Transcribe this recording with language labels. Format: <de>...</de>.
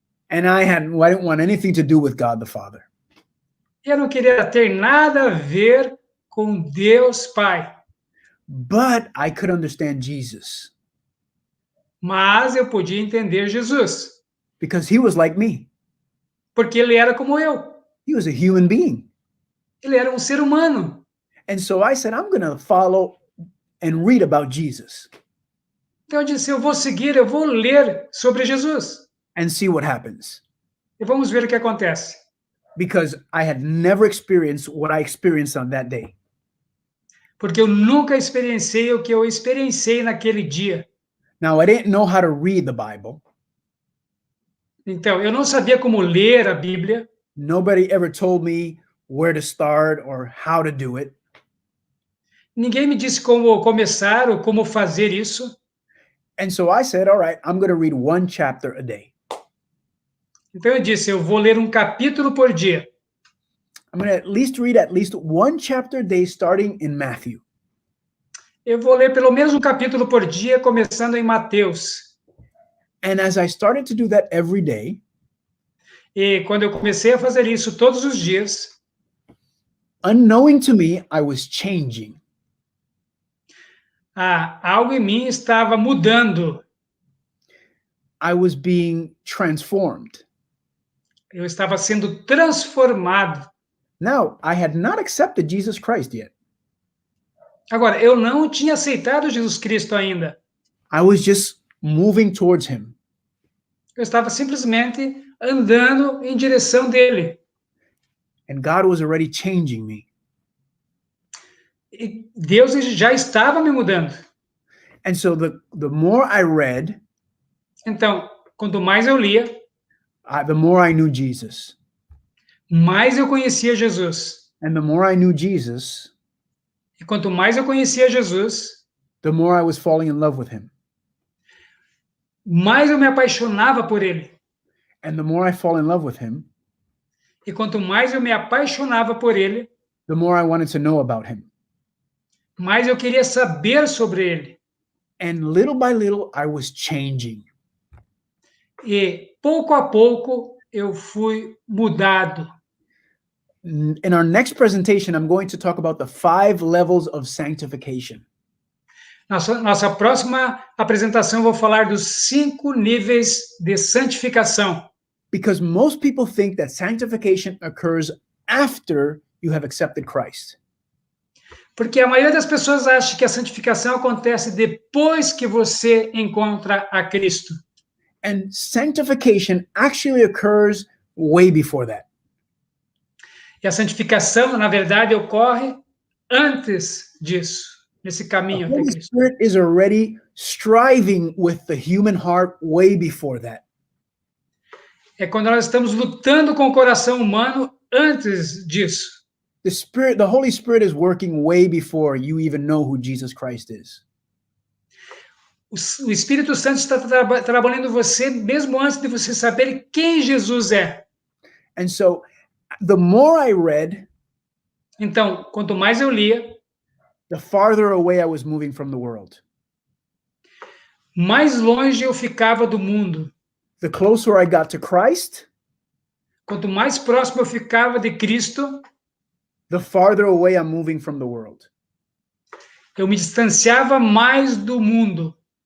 <en>And I didn't want anything to do with God the Father.</en> <pt>Eu não queria ter nada a ver com Deus Pai.</pt> <en>But I could understand Jesus</en> <pt>Mas eu podia entender Jesus,</pt> <en>because he was like me.</en> <pt>porque ele era como eu.</pt> <en>He was a human being.</en> <pt>Ele era um ser humano.</pt> <en>And so I said, I'm going to follow and read about Jesus</en> <pt>Então eu disse, eu vou seguir, eu vou ler sobre Jesus.</pt> <en>and see what happens.</en> <pt>E vamos ver o que acontece.</pt> <en>Because I had never experienced what I experienced on that day.</en> <pt>Porque eu nunca experienciei o que eu experienciei naquele dia.</pt> <en>Now, I didn't know how to read the Bible.</en> <pt>Então, eu não sabia como ler a Bíblia.</pt> <en>Nobody ever told me where to start or how to do it.</en> <pt>Ninguém me disse como começar ou como fazer isso.</pt> <en>And so I said, all right, I'm going to read one chapter a day.</en> <pt>Então eu disse, eu vou ler um capítulo por dia.</pt> <en>I'm going to at least read at least one chapter a day starting in Matthew.</en> <pt>Eu vou ler pelo menos um capítulo por dia, começando em Mateus.</pt> <en>And as I started to do that every day,</en> <pt>E quando eu comecei a fazer isso todos os dias,</pt> <en>unknowing to me, I was changing.</en> <pt>algo em mim estava mudando.</pt> <en>I was being transformed.</en> <pt>Eu estava sendo transformado.</pt> <en>Now, I had not accepted Jesus Christ yet.</en> <pt>Agora, eu não tinha aceitado Jesus Cristo ainda.</pt> <en>I was just moving towards him.</en> <pt>Eu estava simplesmente andando em direção dele.</pt> <en>And God was already changing me.</en> <pt>E Deus já estava me mudando.</pt> <en>And so the more I read,</en> <pt>Então, quanto mais eu lia,</pt> <en>the more I knew Jesus.</en> <pt>mais eu conhecia Jesus.</pt> <en>And the more I knew Jesus,</en> <pt>E quanto mais eu conhecia Jesus,</pt> <en>the more I was falling in love with him.</en> <pt>mais eu me apaixonava por ele.</pt> <en>And the more I fall in love with him,</en> <pt>E quanto mais eu me apaixonava por ele,</pt> <en>the more I wanted to know about him.</en> <pt>mais eu queria saber sobre ele.</pt> <en>And little by little, I was changing.</en> <pt>E pouco a pouco eu fui mudado.</pt> <en>In our next presentation, I'm going to talk about the 5 levels of sanctification.</en> <pt>Nossa próxima apresentação, eu vou falar dos 5 níveis de santificação.</pt> <en>Because most people think that sanctification occurs after you have accepted Christ.</en> <pt>Porque a maioria das pessoas acha que a santificação acontece depois que você encontra a Cristo.</pt> <en>And sanctification actually occurs way before that.</en> <pt>E a santificação, na verdade, ocorre antes disso, nesse</pt> <en>The</en> <pt>caminho até</pt> <en>Holy</en> <pt>Cristo.</pt> <en>Spirit is already striving with the human heart way before that.</en> <pt>É quando nós estamos lutando com o coração humano antes disso.</pt> <en>The Holy Spirit is working way before you even know who Jesus Christ is.</en> <pt>O Espírito Santo está trabalhando em você mesmo antes de você saber quem Jesus é.</pt> <en>And so the more I read,</en> <pt>Então, quanto mais eu lia,</pt> <en>the farther away I was moving from the world.</en> <pt>mais longe eu ficava do mundo.</pt> <en>The closer I got to Christ,</en> <pt>Quanto mais próximo eu ficava de Cristo,</pt> <en>the farther away I'm moving from the world.</en> <pt>eu me distanciava mais do mundo.</pt>